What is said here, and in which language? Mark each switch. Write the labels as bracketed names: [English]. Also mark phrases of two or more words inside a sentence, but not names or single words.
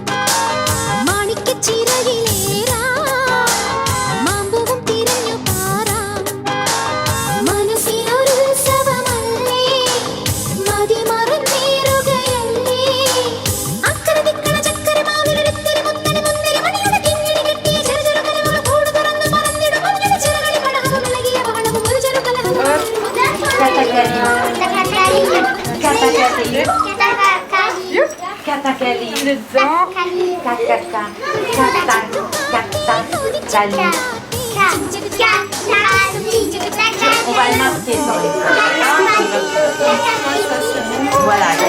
[Malayalam] മാണിക്കച്ചിറകിലേറാം മാമ്പൂവും തിരഞ്ഞു പാറാം മനസ്സിനൊരുത്സവമല്ലേ മതിമറന്നേറുകയല്ലേ അക്കരതിക്കണ ചക്കരമാവിലൊരുത്തിരി മുത്തരി മുന്തിരി മണിയുടെ കിങ്ങിണി കെട്ടിയ ചെറുചെറുകലമുള്ള കൂട് തുറന്ന് പറന്നിടും അവരുടെ ചിറകളി പടഹവും ഇളകിയ ബഹളവും ഒരു ചെറുകലഹവും [French] Katakali. Le dent. Kakata. Kata. Kata. Kali. On va le marquer sur les Voilà.